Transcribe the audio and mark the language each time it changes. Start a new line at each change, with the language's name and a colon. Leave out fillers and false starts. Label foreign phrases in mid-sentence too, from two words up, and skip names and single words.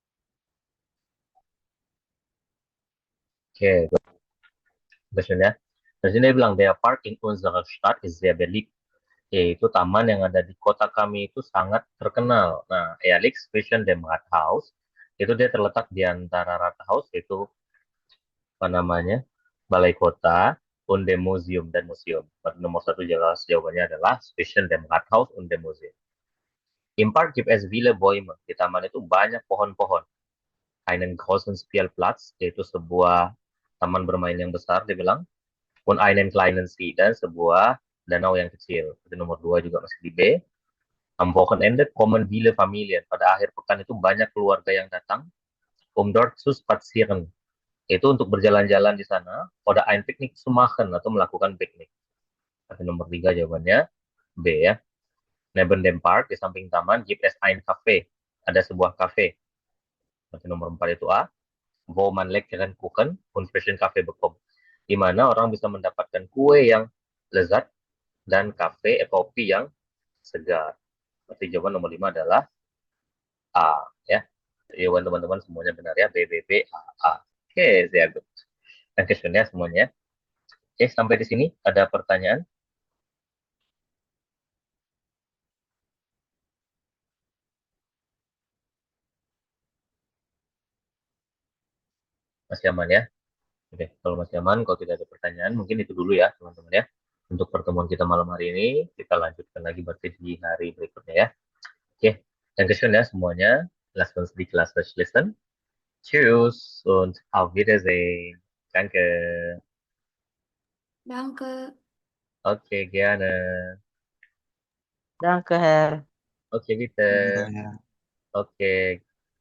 Indonesian: Oke, question ya. Di sini dia bilang,
German: der Park in unserer Stadt ist sehr beliebt.
Indonesian: Yaitu taman yang ada di kota kami itu sangat terkenal. Nah,
German: Ehrlich zwischen dem Rathaus,
Indonesian: itu dia terletak di antara Rathaus, yaitu apa namanya, Balai Kota,
German: und dem Museum,
Indonesian: dan museum. Nomor satu jelas jawabannya adalah
German: zwischen dem Rathaus und dem Museum. Im Park gibt es viele Bäume.
Indonesian: Di taman itu banyak pohon-pohon.
German: Einen großen Spielplatz,
Indonesian: yaitu sebuah taman bermain yang besar, dia bilang.
German: Und einen kleinen See,
Indonesian: dan sebuah danau yang kecil. Itu nomor dua juga masih di B.
German: Am Wochenende kommen viele Familien.
Indonesian: Pada akhir pekan itu banyak keluarga yang datang,
German: dort zu spazieren.
Indonesian: Itu untuk berjalan-jalan di sana.
German: Oder ein Picknick zu machen,
Indonesian: atau melakukan piknik. Tapi nomor 3 jawabannya B ya.
German: Neben dem Park,
Indonesian: di samping taman,
German: gibt es ein Café.
Indonesian: Ada sebuah kafe. Berarti nomor 4 itu A.
German: Wo man leckeren Kuchen und frischen Kaffee bekommt.
Indonesian: Di mana orang bisa mendapatkan kue yang lezat dan kopi yang segar. Berarti jawaban nomor 5 adalah A ya. Jawaban teman-teman semuanya benar ya. B, B, B, A, A. Oke,
German: sehr gut. Dankeschön
Indonesian: ya semuanya. Oke, sampai di sini ada pertanyaan? Masih aman ya? Oke, kalau masih aman, kalau tidak ada pertanyaan, mungkin itu dulu ya, teman-teman ya. Untuk pertemuan kita malam hari ini, kita lanjutkan lagi berarti di hari berikutnya ya. Oke, Dankeschön ya semuanya.
German: Lass uns die Klasse schließen. Tschüss und auf Wiedersehen. Danke. Danke. Oke, gerne. Danke, Herr. Oke, bitte.
Dutch: Dankjewel.
Indonesian: Oke,